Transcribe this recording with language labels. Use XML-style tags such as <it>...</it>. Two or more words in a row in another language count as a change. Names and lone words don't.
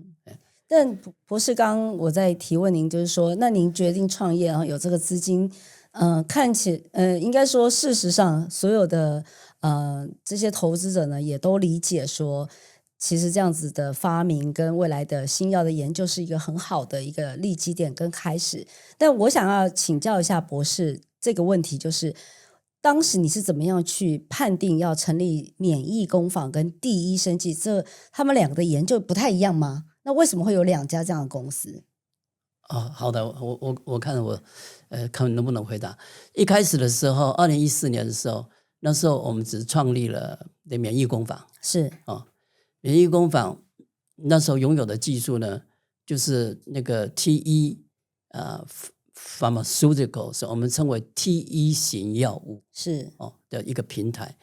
<zh>但博士，剛我在提問您，就是說，那您決定創業啊，有這個資金，看起應該說，事實上，所有的這些投資者呢，也都理解說，其實這樣子的發明跟未來的新藥的研究是一個很好的一個立基點跟開始。但我想要請教一下博士這個問題，就是當時你是怎麼樣去判定要成立免疫工坊跟第一生技，這他們兩個的研究不太一樣嗎？那為什麼會有2家這樣的公司？好的，我看看能不能回答。一開始的時候，2014年的時候，那時候我們只創立了免疫工坊，免疫工坊那時候擁有的技術呢，就是那個 TE Pharmaceuticals， 我們稱為 TE 型藥物的一個平台。</zh>